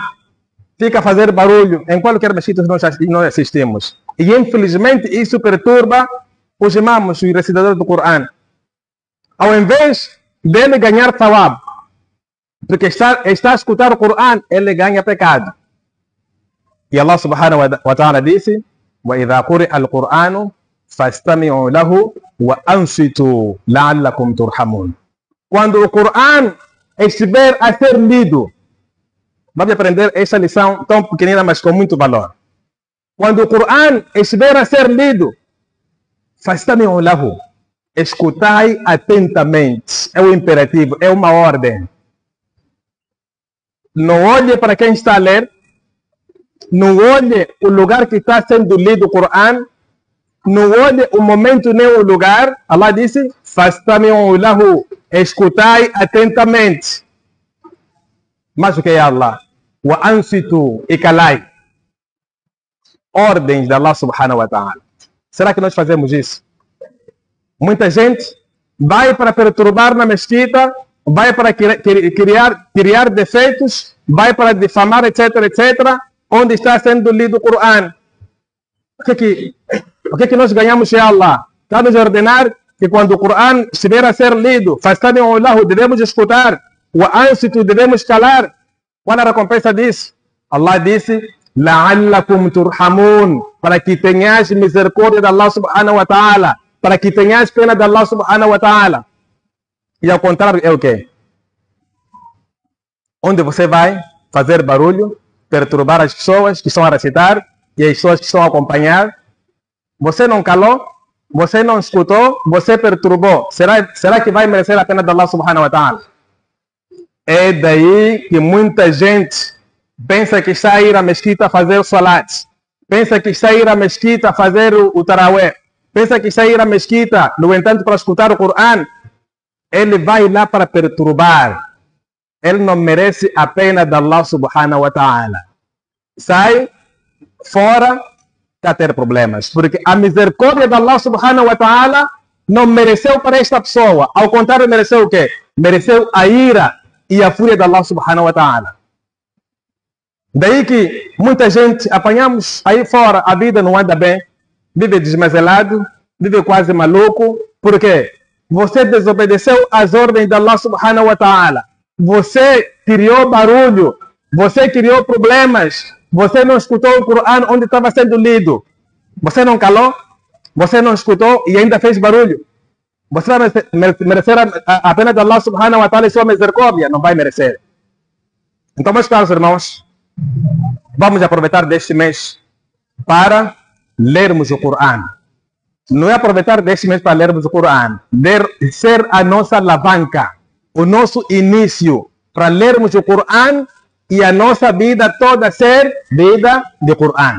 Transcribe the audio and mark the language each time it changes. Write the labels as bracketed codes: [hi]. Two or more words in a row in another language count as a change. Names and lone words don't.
[pt] Fica a fazer barulho em qualquer mesquita nós assistimos. E infelizmente isso perturba os imãs, os recitadores do Coran. Ao invés dele ganhar thawab, porque está a escutar o Coran, ele ganha pecado. [ar] E Allah سبحانه وتعالى disse: وَإِذَا قُرِئَ الْقُرْآنُ فَاسْتَمِعُوا لَهُ وَأَنصِتُوا لَعَلَّكُمْ تُرْحَمُونَ. [pt] Quando o Coran estiver a ser lido, vamos aprender essa lição tão pequenina, mas com muito valor. Quando o Coran estiver a ser lido, [ar] فاستمعوا له, [pt] escutai atentamente. É o imperativo, é uma ordem. Não olhe para quem está a ler, não olhe o lugar que está sendo lido o Coran, não olhe o momento nem o lugar. Allah disse: [ar] فاستمعوا له, [pt] escutai atentamente. Mas o que é Allah? [ar] وأنصتوا, [pt] e calai. Ordens de Allah [ar] سبحانه وتعالى. [pt] Será que nós fazemos isso? Muita gente vai para perturbar na mesquita, vai para criar defeitos, vai para difamar, etc, etc, onde está sendo lido o Coran. O que nós ganhamos de Allah? Está nos ordenar que quando o Coran estiver a ser lido, [ar] فاستمعوا له, [pt] devemos escutar, [ar] وأنصتوا, [pt] devemos calar. Qual é a recompensa disso? Allah disse: [ar] لعلكم ترحمون, [pt] para que tenhas misericórdia de Allah [ar] سبحانه وتعالى, [pt] para que tenhas pena de Allah [ar] سبحانه وتعالى. [pt] E ao contrário é o quê? Onde você vai fazer barulho, perturbar as pessoas que estão a recitar e as pessoas que estão a acompanhar. Você não calou, você não escutou, você perturbou. Será que vai merecer a pena de Allah [ar] سبحانه وتعالى? [pt] É daí que muita gente pensa que está a ir à mesquita fazer salat, pensa que está a ir à mesquita fazer o tarawih, pensa que está a ir à mesquita, no entanto, para escutar o Coran. Ele vai lá para perturbar. Ele não merece a pena de Allah [ar] سبحانه وتعالى. [pt] Sai fora, está a ter problemas, porque a misericórdia de Allah [ar] سبحانه وتعالى [pt] não mereceu para esta pessoa. Ao contrário, mereceu o quê? Mereceu a ira e a fúria de Allah [ar] سبحانه وتعالى. [pt] Daí que muita gente apanhamos aí fora, a vida não anda bem, vive desmazelado, vive quase maluco. Por quê? Você desobedeceu às ordens de Allah [ar] سبحانه وتعالى. [pt] Você criou barulho, você criou problemas, você não escutou o Corão onde estava sendo lido. Você não calou, você não escutou e ainda fez barulho. Você vai merecer a pena de Allah [ar] سبحانه وتعالى [pt] e sua misericórdia? Não vai merecer. Então, meus caros irmãos, vamos aproveitar deste mês para lermos o Corão. Não é aproveitar deste mês para lermos o Corão, deve ser a nossa alavanca, o nosso início para lermos o Corão e a nossa vida toda ser vida de Corão.